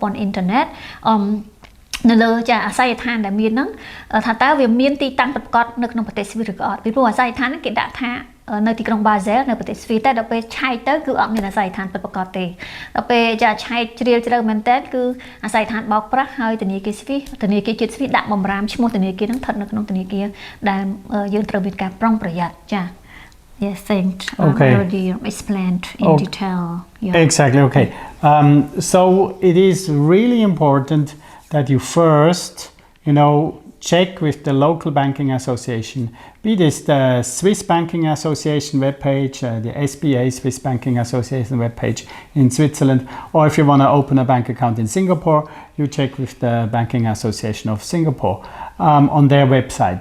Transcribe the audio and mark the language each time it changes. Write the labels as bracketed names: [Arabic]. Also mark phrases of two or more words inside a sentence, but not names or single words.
[Khmer] ន្ធអ៊ីនធឺណិតនៅលើចាអាស័យដ្ឋានដែលមានហ្នឹងថាតើវាមានទីតាំងប្រកបនៅក្នុងប្រទេសស្វីសឬក៏អត់ពីព្រោះអាស័យដ្ឋានហ្នឹងគេដាក់ថានៅទីក្រុង Basel នៅប្រទេសស្វីសតែដល់ពេលឆែកទៅគឺអត់មានអាស័យដ្ឋានពិតប្រាកដទេដល់ពេលចាឆែកជ្រាលជ្រៅមែនតើគឺអាស័យដ្ឋាนបោកប្រាស់ហើយធនាគារស្វីសធនាគារជាតិស្វីសដាក់បំរាមឈ្មោះធនាគារហ្នឹងស្ថិតនៅក្នុងធនាគារដែលយើងត្រូវមានការប្រុងប្រយ័ត្នចា [English] Yes, thank already explained in detail. Yeah. Exactly. Okay. So it is really important that you first, check with the local banking association, be this the Swiss Banking Association webpage, the SBA, Swiss Banking Association webpage in Switzerland, or if you want to open a bank account in Singapore, you check with the Banking Association of Singapore on their website.